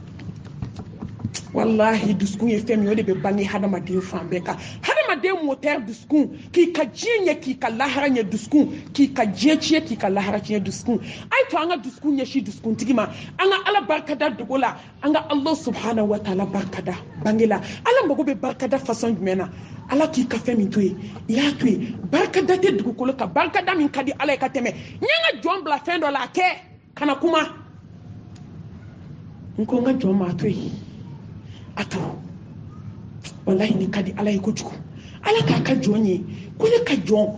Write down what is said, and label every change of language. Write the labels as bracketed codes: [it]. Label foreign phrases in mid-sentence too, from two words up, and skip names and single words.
[bm] wallahi dusukun ye fɛn min o de bɛ bange hadamaden fan bɛɛ kan hadamaden moteur dusukun k'i ka diɲɛ ɲɛ k'i ka lahara ɲɛ dusukun k'i ka diɲɛ tiɲɛ k'i ka lahara tiɲɛ dusukun a ye to an ka dusukun ɲɛsin dusukuntigi ma an ka ala barikada dogo la an ka [ar] الله سبحانه وتعالى [bm] barikada bange la ala mago bɛ barikada façon jumɛn na ala k'i ka fɛn min to yen i y'a to yen barikada tɛ dugukolo kan barikada min ka di ala ye ka tɛmɛ n ye n ka jɔn bila fɛn dɔ la a kɛ kana kuma n ko n ka jɔn ma to yen a to wallahi ni ka di ala ye kojugu ala k'a ka jɔn ye ko ne ka jɔn